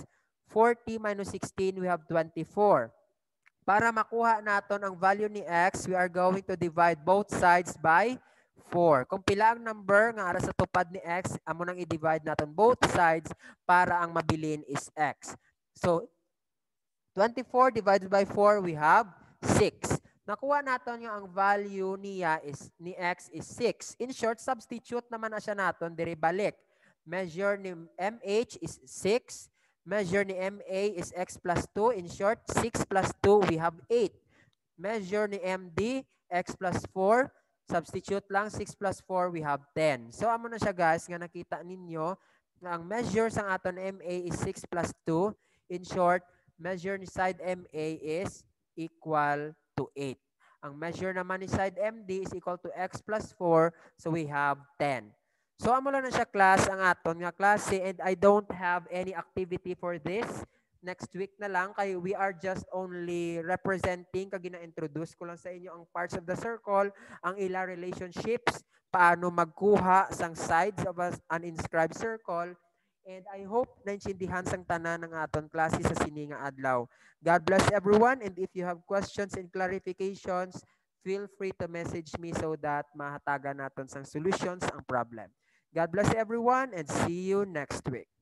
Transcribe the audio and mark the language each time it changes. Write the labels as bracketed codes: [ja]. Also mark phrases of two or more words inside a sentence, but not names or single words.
[en] 40 minus 16 we have 24. [hil] Para makuha naton ang value ni x, [en] we are going to divide both sides by 4. [hil] Kung pila ang number nga ara sa tupad ni x, amo nang i-divide naton [en] both sides [hil] para ang mabilin is x. [en] So 24 divided by 4, we have 6. [hil] Nakuha naton nga ang value niya is ni x is 6. [en] In short, [hil] substitute naman na siya naton diri balik. Measure ni MH is 6. [en] Measure ni MA is x plus 2. In short, 6 plus 2, we have 8. Measure ni MD, x plus 4. Substitute lang, 6 plus 4, we have 10. So, [hil] amo na siya guys, nga nakita ninyo, na ang measure sa aton MA is 6 plus 2. [en] In short, measure ni side MA is equal to 8. Ang measure naman ni side MD is equal to x plus 4, so we have 10. So, [hil] amo lang na siya class, ang aton nga klase, [en] and I don't have any activity for this. Next week [hil] na lang, kay [en] we are just only representing, [hil] kag gina-introduce ko lang sa inyo ang [en] parts of the circle, [hil] ang ila relationships, paano magkuha sang [en] sides of an inscribed circle, And I hope [hil] naintindihan sang tanan ng aton klase sa sini nga adlaw. [en] God bless everyone, and if you have questions and clarifications, feel free to message me so that [hil] mahatagan naton sang solutions ang problem. [en] God bless everyone and see you next week.